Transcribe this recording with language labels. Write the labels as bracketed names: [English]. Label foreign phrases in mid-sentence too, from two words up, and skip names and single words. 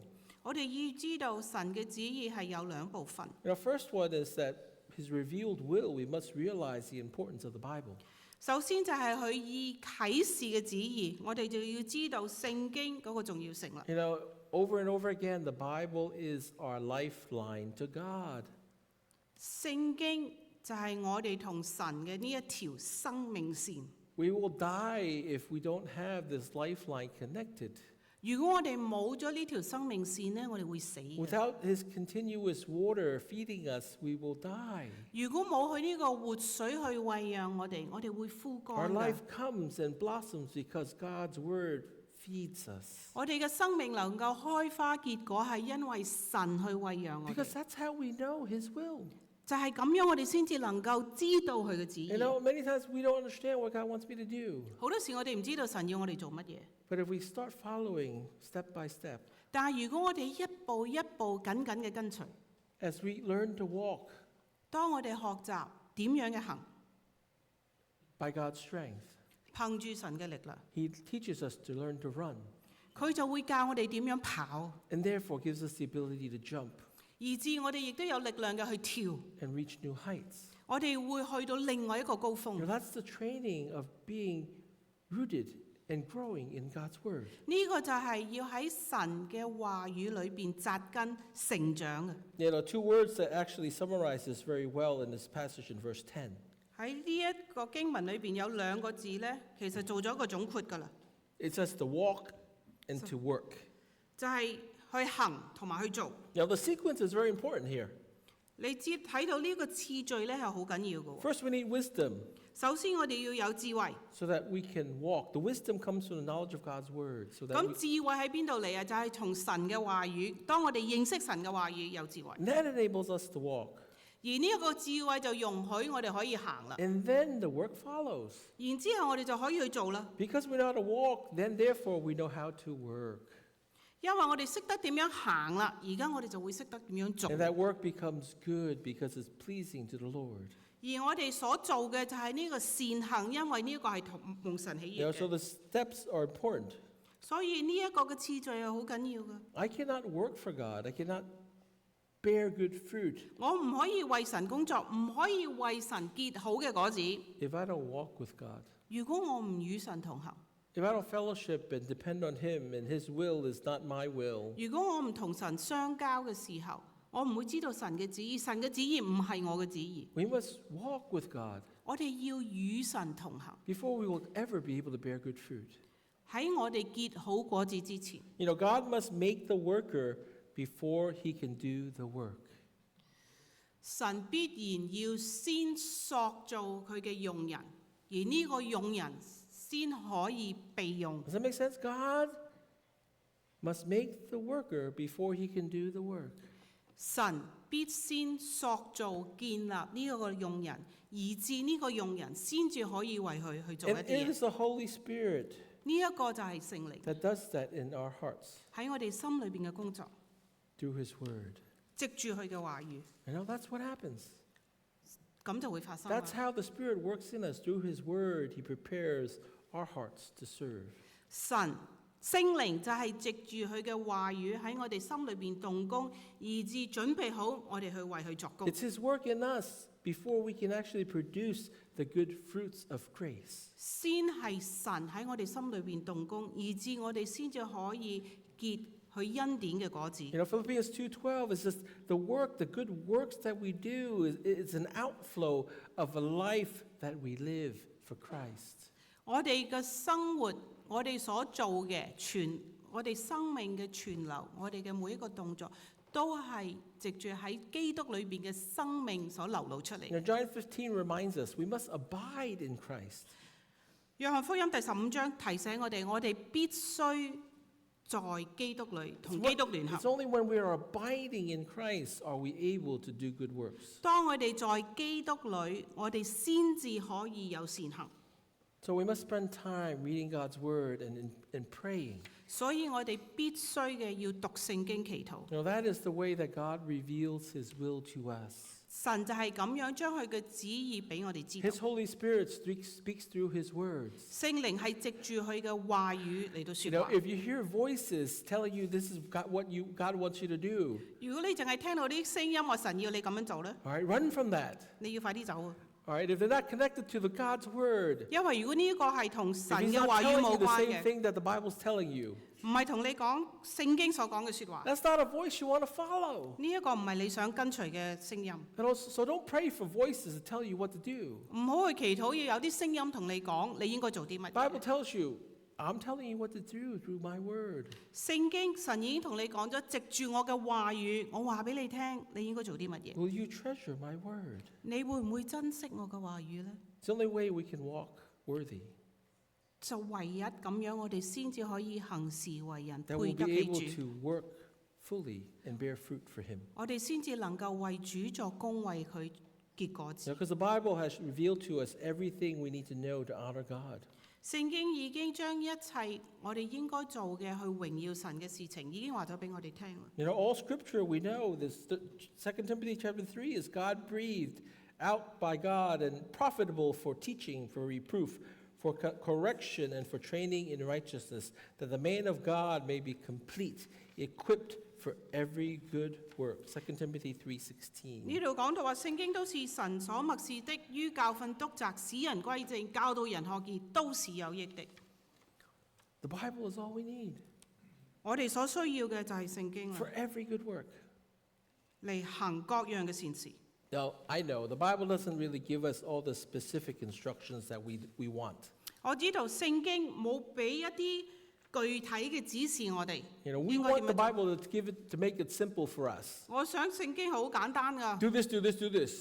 [Cantonese] 我哋要知道神嘅旨意係有兩部分。 [English] You know, first one is that His revealed will, we must realize the importance of the Bible. [Cantonese] 首先就係佢以啟示嘅旨意，我哋就要知道聖經嗰個重要性啦。 [English] You know, over and over again, the Bible is our lifeline to God. [Cantonese] 聖經就係我哋同神嘅呢一條生命線。 [English] We will die if we don't have this lifeline connected. [Cantonese] 如果我哋冇咗呢條生命線呢，我哋會死嘅。 [English] Without His continuous water feeding us, we will die. [Cantonese] 如果冇佢呢個活水去餵養我哋，我哋會枯 [English] Our [Cantonese] 乾嘅。 [English] life comes and blossoms because God's word feeds us. [Cantonese] 我哋嘅生命能夠開花結果係因為神去餵養我 [English] Because [Cantonese] 哋， [English] that's how we know His will. [Cantonese] 就係咁樣我哋先至能夠知道佢嘅旨意 [English] You。know, many times we don't understand what God wants me to do. [Cantonese] 好多時我哋唔知道神要我哋做乜嘢， [English] But if we start following step by step, [Cantonese] 但係如果我哋一步一步緊緊嘅跟隨， [English] as we learn to walk [Cantonese] 當我哋學習點樣嘅行， [English] by God's strength, [Cantonese] 憑住神嘅力量， [English] He teaches us to learn to run, [Cantonese] 佢就會教我哋點樣跑， [English] and therefore gives us the ability to jump [Cantonese] 以致我哋亦都有力量嘅去跳， [English] and reach new heights. [Cantonese] 我哋會去到另外一個高 [English] You know, [Cantonese] 峰。 [English] that's the training of being rooted and growing in God's word. [Cantonese] 呢個就係要喺神嘅話語裏邊扎根成長嘅。 [English] You know, two words that actually summarize this very well in this passage in verse 10. [Cantonese] 喺呢一個經文裏邊有兩個字呢，其實做咗一個總括㗎啦， [English] It says to walk and to work. [Cantonese] 就係去行同埋去做。 [English] Now, the sequence is very important here. [Cantonese] 你知睇到呢個次序呢係好緊要嘅喎。 [English] First, we need wisdom [Cantonese] 首先我哋要有智慧， [English] so that we can walk. The wisdom comes from the knowledge of God's word. So that [Cantonese] 咁 [English] we, [Cantonese] 智慧喺邊度嚟啊？就係從神嘅話語。當我哋認識神嘅話語，有智慧， [English] and that enables us to walk. [Cantonese] 而呢一個智慧就容許我哋可以行啦。 [English] And then the work follows. [Cantonese] 然之後我哋就可以去做啦。 [English] Because we know how to walk, then therefore we know how to work. [Cantonese] 因為我哋識得點樣行啦，而家我哋就會識得點樣做。 [English] And that work becomes good because it's pleasing to the Lord. [Cantonese] 而我哋所做嘅就係呢個善行，因為呢個係同蒙神喜 [English] You [Cantonese] 悅 [English] know, so [Cantonese] 嘅。 [English] the steps are important. [Cantonese] 所以呢一個嘅次序係好緊要嘅。 [English] I cannot work for God. I cannot bear good fruit [Cantonese] 我唔可以為神工作，唔可以為神結好嘅果子。 [English] if I don't walk with God. [Cantonese] 如果我唔與神同行， [English] If I don't fellowship and depend on Him and His will is not my will. [Cantonese] 如果我唔同神相交嘅時候，我唔會知道神嘅旨意。神嘅旨意唔係我嘅旨意。 [English] We must walk with God [Cantonese] 我哋要與神同行， [English] before we will ever be able to bear good fruit. [Cantonese] 喺我哋結好果子之前， [English] You know, God must make the worker before He can do the work. [Cantonese] 神必然要先塑造佢嘅用人，而呢個用人先可以被用。 [English] Does that make sense? God must make the worker before He can do the work. [Cantonese] 神必先塑造建立呢一個用人，以致呢個用人先至可以為佢去做一 [English] And [Cantonese] 啲 [English] it [Cantonese] 嘢。 [English] is the Holy Spirit [Cantonese] 呢一個就係聖靈 [English] that does that in our hearts [Cantonese] 喺我哋心裏邊嘅工作， [English] through His Word. [Cantonese] 藉住佢嘅話語， [English] You know, that's what happens. [Cantonese] 咁就會發生啦。 [English] That's how the Spirit works in us. Through His Word, He prepares our hearts to serve. [Cantonese] 神聖靈就係藉住佢嘅話語喺我哋心裏邊動工，以致準備好我哋去為佢作工。 [English] It's His work in us before we can actually produce the good fruits of grace. [Cantonese] 先係神喺我哋心裏邊動工，以致我哋先至可以結佢恩典嘅果子。 [English] You know, Philippians 2:12 is just the work, the good works that we do is an outflow of a life that we live for Christ. [Cantonese] 我哋嘅生活，我哋所做嘅我哋生命嘅存留，我哋嘅每一個動作，都係藉住喺基督裏邊嘅生命所流露出嚟 [English] You。know, John 15 reminds us we must abide in Christ. [Cantonese] 約翰福音第15章提醒我哋必須在基督裏同基督聯 [English] It's [Cantonese] 合。 [English] only when we are abiding in Christ are we able to do good works. [Cantonese] 當我哋在基督裏，我哋先至可以有善行。 [English] So we must spend time reading God's Word and praying. [Cantonese] 所以我哋必須嘅要讀聖經祈禱。 [English] You know, that is the way that God reveals His will to us. [Cantonese] 神就係咁樣將佢嘅旨意俾我哋知道 [English] His。Holy Spirit speaks through His words. [Cantonese] 聖靈係藉住佢嘅話語嚟到 [English] You [Cantonese] 説 [English] know, [Cantonese] 話。 [English] if you hear voices telling you this is what God wants you to do, [Cantonese] 如果你淨係聽到啲聲音話神要你咁樣做咧， [English] all right, run from that. [Cantonese] 你要快啲走啊！ [English] All right, if they're not connected to the God's Word, [Cantonese] 因為如果呢一個係同 [English] if [Cantonese] 神 [English] He's [Cantonese] 嘅 [English] not [Cantonese] 話語 [English] telling [Cantonese] 冇 [English] you the [Cantonese] 關 [English] same [Cantonese] 嘅， [English] thing that the Bible's telling you, [Cantonese] 唔係同你講聖經所講嘅説話， [English] that's not a voice you want to follow. [Cantonese] 呢一個唔係你想跟隨嘅聲音。 [English] And also, so don't pray for voices to tell you what to do. [Cantonese] 唔好去祈禱，要有啲聲音同你講你應該做啲乜 [English] The Bible [Cantonese] 嘢。 [English] tells you, I'm telling you what to do through my Word. [Cantonese] 聖經神已經同你講咗，藉住我嘅話語，我話俾你聽，你應該做啲乜嘢。 [English] Will you treasure my Word? [Cantonese] 你會唔會珍惜我嘅話語呢？ [English] It's the only way we can walk worthy, [Cantonese] 就唯一咁樣，我哋先至可以行事為人， [English] that [Cantonese] 配 [English] we'll [Cantonese] 得 [English] be [Cantonese] 起 [English] able [Cantonese] 主。 [English] to work fully and bear fruit for Him. [Cantonese] 我哋先至能夠為主作工，為佢結果子。 [English] Because the Bible has revealed to us everything we need to know to honor God. [Cantonese] 聖經已經將一切我哋應該做嘅去榮耀神嘅事情，已經話咗俾我哋聽啦。 [English] You know, all Scripture we know, this 2 Timothy chapter 3 is God breathed out by God and profitable for teaching, for reproof, for correction, and for training in righteousness, that the man of God may be complete, equipped for every good work. 2 Timothy 3:16. [Cantonese] 呢度講到話，聖經都是神所默示的，於教訓、督責、使人歸正、教導人學義，都是有益的。 [English] The Bible is all we need [Cantonese] 我哋所需要嘅就係聖經啦 [English] for，every good work. [Cantonese] 嚟行各樣嘅善事。 [English] Now, I know the Bible doesn't really give us all the specific instructions that we want. [Cantonese] 我知道聖經冇俾一啲具體嘅指示我哋 [English] You know, we [Cantonese] 應該 [English] want [Cantonese] 點 [English] the [Cantonese] 樣做。 [English] Bible to make it simple for us. [Cantonese] 我想聖經好簡單噶， [English] Do this, do this, do this.